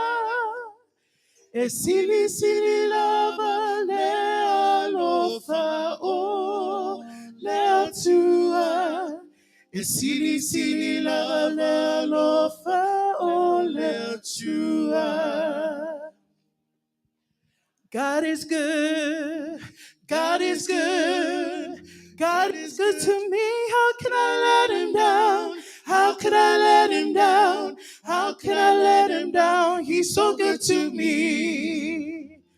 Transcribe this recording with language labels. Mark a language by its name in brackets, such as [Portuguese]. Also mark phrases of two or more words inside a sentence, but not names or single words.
[Samoan] Esili sili lava le alofa o le atua. Esili sili lava le alofa o le atua. [English] God is good. God is good. God is good to me. How can I let him down? How could I let him down? How could I let him down? He's so good to me.